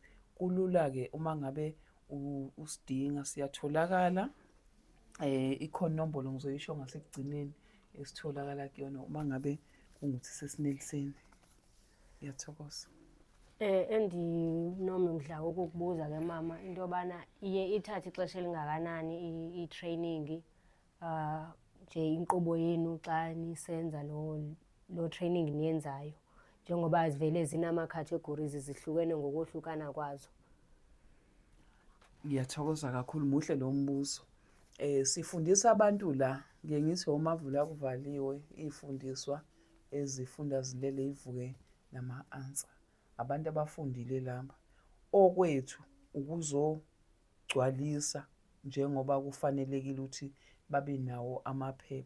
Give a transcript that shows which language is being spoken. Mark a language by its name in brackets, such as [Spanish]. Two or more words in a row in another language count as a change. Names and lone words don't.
[Zulu] Kulula-ke uma ngabe usidinga, siyatholakala. Ikhona inombolo ngizoyisho ngasekugcineni esitholakala kuyona uma ngabe kungukuthi sesineliseni. Ngiyathokoza. [Xhosa] Noma ngidla ukukubuza-ke mama into yobana iye ithathe ixesha elingakanani i-training nje inkqubo yenu xa nisenza lo training niyenzayo, njengoba zivele zinama-categories zihlukene ngokohlukana kwazo. [Zulu] Ngiyathokoza kakhulu, muhle lo mbuzo. Sifundisa abantu la, ngiye ngithi omavula kuvaliwe, iy'fundiswa ezifunda zilele ivuke nama-answer. Abantu abafundile laba. Okwethu ukuzogcwalisa njengoba kufanelekile ukuthi babe nawo amaphepha.